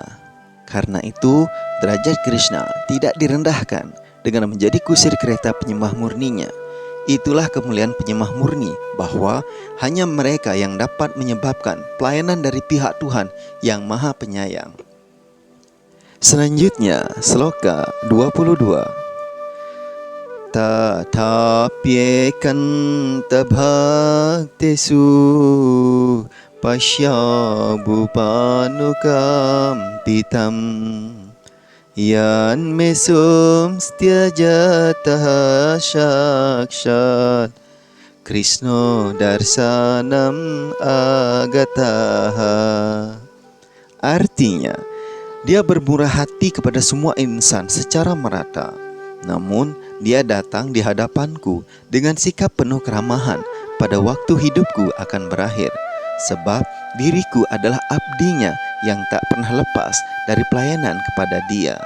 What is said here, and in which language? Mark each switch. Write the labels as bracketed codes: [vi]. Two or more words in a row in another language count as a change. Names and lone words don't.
[id] Karena itu, derajat Krishna tidak direndahkan dengan menjadi kusir kereta penyembah murninya. Itulah kemuliaan penyembah murni, bahwa hanya mereka yang dapat menyebabkan pelayanan dari pihak Tuhan yang Maha Penyayang. Selanjutnya, Sloka 22. [sa] Tatapyekanta bhaktesu pasyabhupanukam pitam yan mesum styajatah shakshat Krishna darsanam agataha. [id] Artinya, dia bermurah hati kepada semua insan secara merata. Namun, dia datang di hadapanku dengan sikap penuh keramahan pada waktu hidupku akan berakhir. Sebab diriku adalah abdinya yang tak pernah lepas dari pelayanan kepada dia.